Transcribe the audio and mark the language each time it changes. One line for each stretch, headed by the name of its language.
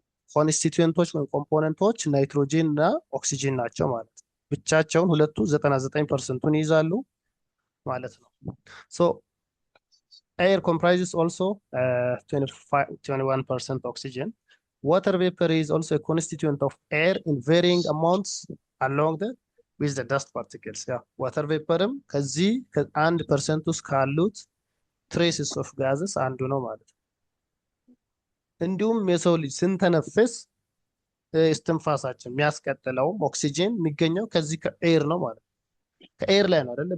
Amharic: ኮንስቲትዩንቶች ወይም ኮምፖነንቶች ናይትሮጂን እና ኦክሲጂን ናቸው ማለት ነው። ብቻቸውን ሁለቱ 99%ን ይይዛሉ ማለት ነው።
English: ኤር comprises also 21% oxygen. Water vapor is also a constituent of air in varying amounts along with the dust particles.
Amharic: ዋተር ቬፐርም ከዚህ ከ1% ውስጥ ካሉት ትሬስስ ኦፍ ጋዝስ አንዱ ነው ማለት ነው። እንዲሁም የሰው ልጅ ስንተነፍስ እስትንፋሳችን የሚያስቀጥለውም ኦክሲጅን የሚገኘው ከዚህ ከኤር ነው ማለት ነው። ከኤር ላይ ነው አይደለ?